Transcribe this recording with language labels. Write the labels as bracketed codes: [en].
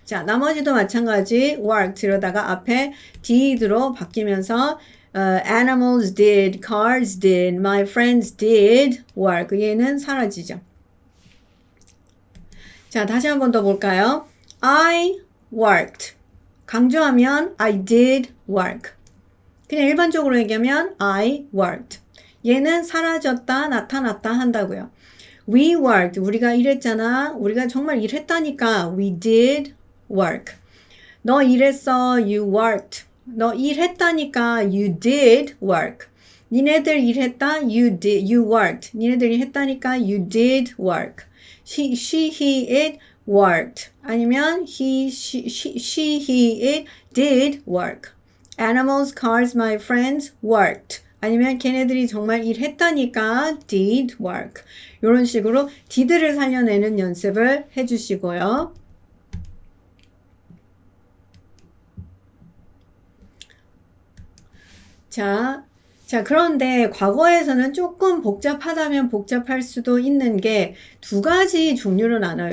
[ko] 자, 나머지도 마찬가지 worked 이러다가 앞에 did로 바뀌면서 [en] animals did, cars did, my friends did work. [ko] 얘는 사라지죠. 자, 다시 한 번 더 볼까요? [en] I worked. [ko] 강조하면 [en] I did work. [ko] 그냥 일반적으로 얘기하면 [en] I worked. [ko] 얘는 사라졌다, 나타났다 한다고요. [en] We worked. [ko] 우리가 일했잖아. 우리가 정말 일했다니까. [en] We did work. [ko] 너 일했어. [en] You worked. [ko] 너 일했다니까. [en] You did work. [ko] 니네들 일했다. [en] You worked. [ko] 니네들이 했다니까. [en] You did work. She, he, it worked. 아니면 he, he, it did work. Animals, cars, my friends worked. [ko] 아니면 걔네들이 정말 일했다니까 [en] did work. [ko] 이런 식으로 did를 살려내는 연습을 해주시고요. 자, 그런데 과거에서는 조금 복잡하다면 복잡할 수도 있는 게 두 가지 종류로 나눠요.